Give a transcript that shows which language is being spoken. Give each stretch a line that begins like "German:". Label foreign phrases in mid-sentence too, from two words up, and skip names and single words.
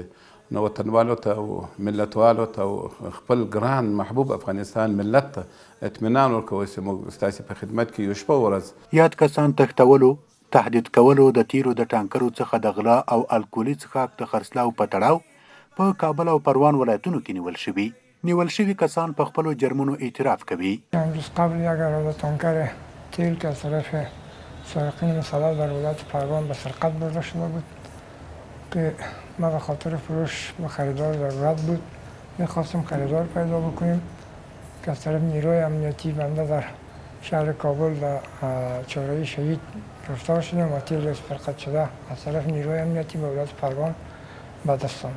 Pashto: نو وطنوالو ته او ملتوالو ته او خپل ګران محبوب افغانستان ملت ته اطمینان ورکوو چې موږ ستاسې په خدمت کې یو شپه ورځ. یاد کسان تښتولو، تهدید کولو، د تیرو د ټانکرو څخه د غلا او الکولي څښاک د خرڅلاو په تړاو په کابل او پروان ولایتونو کې نیول شوي. نیول شوي کسان په خپلو جرمونو اعتراف کوي.
Persian: امروز قبل یک عرضه تانکر تیل که از طرف سارقین مسلح در ولایت پروان به سرقت برده شده بود که ما به خاطر فروش به خریدار ضرورت بود، میخواستیم خریدار پیدا بکنیم که از طرف نیروی امنیتی بنده در شهر کابل در چهارراه شهید گرفتار شدیم و تیل سرقت شده از طرف نیروی امنیتی به ولایت پروان به دست آمد.